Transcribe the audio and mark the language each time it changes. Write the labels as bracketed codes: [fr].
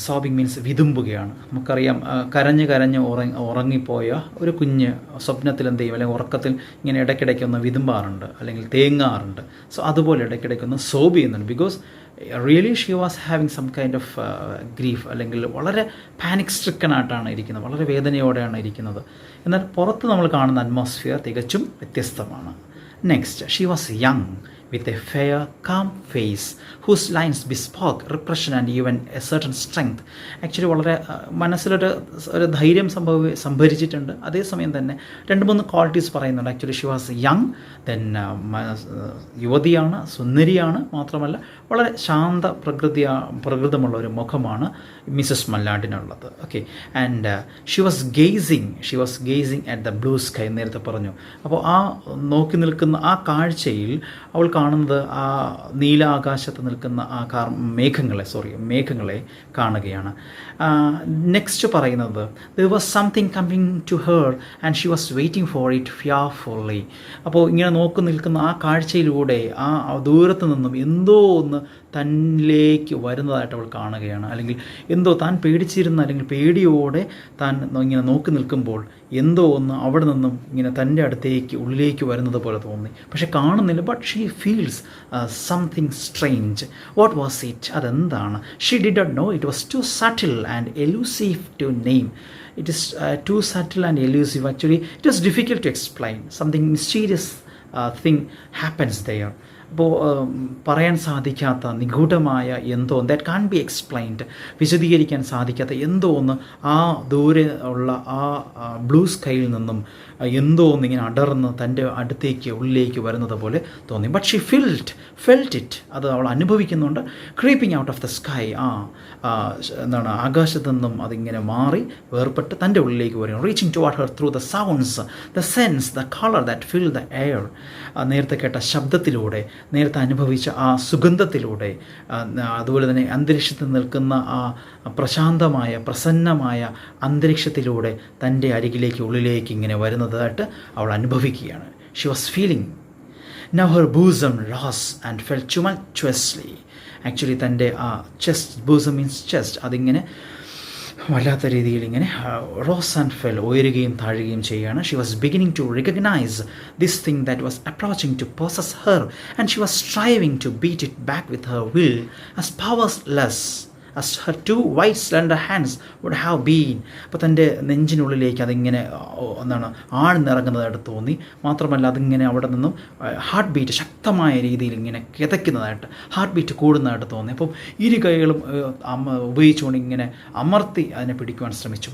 [en] sobbing means [ml] വിതുമ്പുകയാണ്. നമുക്കറിയാം, കരഞ്ഞ് ഉറങ്ങിപ്പോയ ഒരു കുഞ്ഞ് സ്വപ്നത്തിൽ എന്ത് ചെയ്യും, അല്ലെങ്കിൽ ഉറക്കത്തിൽ ഇങ്ങനെ ഇടയ്ക്കിടയ്ക്ക് ഒന്ന് വിതുമ്പാറുണ്ട് അല്ലെങ്കിൽ തേങ്ങാറുണ്ട്. സോ അതുപോലെ ഇടയ്ക്കിടയ്ക്ക് ഒന്ന് സോബ് ചെയ്യുന്നുണ്ട്. [en] because really she was having some kind of grief, [ml] അല്ലെങ്കിൽ വളരെ പാനിക് സ്ട്രിക്കൺ ആയിട്ടാണ് ഇരിക്കുന്നത്, വളരെ വേദനയോടെയാണ് ഇരിക്കുന്നത്. എന്നാൽ പുറത്ത് നമ്മൾ കാണുന്ന അറ്റ്മോസ്ഫിയർ തികച്ചും വ്യത്യസ്തമാണ്. [en] Next, she was young with a fair, calm face whose lines bespoke repression and even a certain strength. [ml] Actually വളരെ മനസ്സിലൊരു ധൈര്യം സംഭരിച്ചിട്ടുണ്ട്. അതേസമയം തന്നെ 2-3 ക്വാളിറ്റീസ് പറയുന്നുണ്ട്. [en] actually she was young, [ml] then യുവതിയാണ്, സുന്ദരിയാണ്, മാത്രമല്ല വളരെ ശാന്ത പ്രകൃതമുള്ള ഒരു മുഖമാണ് Mrs മല്ലാഡിനുള്ളത്. [en] Okay, and she was gazing at the blue sky. [ml] നേരത്തെ പറഞ്ഞു. അപ്പോൾ ആ നോക്കി നിൽക്കുന്ന ആ കാഴ്ചയിൽ അവൾ കാണുന്നത് ആ നീലാകാശത്ത് നിൽക്കുന്ന ആ മേഘങ്ങളെ കാണുകയാണ്. [en] Next പറയുന്നത്, there was something coming to her and she was waiting for it fearfully. [ml] അപ്പോൾ ഇങ്ങനെ നോക്കി നിൽക്കുന്ന ആ കാഴ്ചയിലൂടെ ആ ദൂരത്ത് നിന്നും എന്തോ ഒന്ന് തന്നിലേക്ക് വരുന്നതായിട്ട് അവൾ കാണുകയാണ്. അല്ലെങ്കിൽ എന്തോ താൻ പേടിച്ചിരുന്ന, അല്ലെങ്കിൽ പേടിയോടെ താൻ ഇങ്ങനെ നോക്കി നിൽക്കുമ്പോൾ എന്തോ ഒന്ന് അവിടെ നിന്നും ഇങ്ങനെ തൻ്റെ അടുത്തേക്ക് ഉള്ളിലേക്ക് വരുന്നത് പോലെ തോന്നി. പക്ഷെ കാണുന്നില്ല. [en] But she feels something strange. What was it? [ml] അതെന്താണ്? [en] She did not know. It was too subtle and elusive to name. It is too subtle and elusive. Actually, it was difficult to explain. Something mysterious thing happens there. [ml] അപ്പോൾ പറയാൻ സാധിക്കാത്ത നിഗൂഢമായ എന്തോ, [en] that can be explained, [ml] വിശദീകരിക്കാൻ സാധിക്കാത്ത എന്തോ ഒന്ന് ആ ദൂരെ ഉള്ള ആ ബ്ലൂ സ്കൈയിൽ നിന്നും എന്തോ ഒന്ന് ഇങ്ങനെ അടർന്ന് തൻ്റെ അടുത്തേക്ക് ഉള്ളിലേക്ക് വരുന്നത് പോലെ തോന്നി. [en] But she felt it. [ml] അത് അവൾ അനുഭവിക്കുന്നുണ്ട്. [en] Creeping out of the sky. [ml] എന്താണ്, ആകാശത്തു നിന്നും അതിങ്ങനെ മാറി വേർപെട്ട് തൻ്റെ ഉള്ളിലേക്ക് വരും. [en] Reaching toward her through the sounds, the scents, the colour that fill the air. [ml] നേരത്തെ കേട്ട ശബ്ദത്തിലൂടെ, നേരത്തെ അനുഭവിച്ച ആ സുഗന്ധത്തിലൂടെ, അതുപോലെ തന്നെ അന്തരീക്ഷത്തിൽ നിൽക്കുന്ന ആ പ്രശാന്തമായ പ്രസന്നമായ അന്തരീക്ഷത്തിലൂടെ തൻ്റെ അരികിലേക്ക് ഉള്ളിലേക്ക് ഇങ്ങനെ വരുന്നതായിട്ട് അവൾ അനുഭവിക്കുകയാണ്. [en] She was feeling. Now her bosom rose and fell tumultuously. Actually തൻ്റെ ആ chest, bosom means chest, [ml] അതിങ്ങനെ വല്ലാത്ത രീതിയിൽ ഇങ്ങനെ [en] rose and fell, [ml] ഉയരുകയും താഴുകയും ചെയ്യുകയാണ്. [en] She was beginning to recognise this thing that was approaching to possess her, and she was striving to beat it back with her will, as powerless as her 2 white slender hands would have been. [ml] അപ്പോൾ തൻ്റെ നെഞ്ചിനുള്ളിലേക്ക് അതിങ്ങനെ ആഴ്ന്നിറങ്ങുന്നതായിട്ട് തോന്നി. മാത്രമല്ല അതിങ്ങനെ അവിടെ നിന്നും heart beat ശക്തമായ രീതിയിൽ ഇങ്ങനെ കിതയ്ക്കുന്നതായിട്ട്, ഹാർട്ട് ബീറ്റ് കൂടുന്നതായിട്ട് തോന്നി. അപ്പം ഇരു കൈകളും ഉപയോഗിച്ചുകൊണ്ട് ഇങ്ങനെ അമർത്തി അതിനെ പിടിക്കുവാൻ ശ്രമിച്ചു.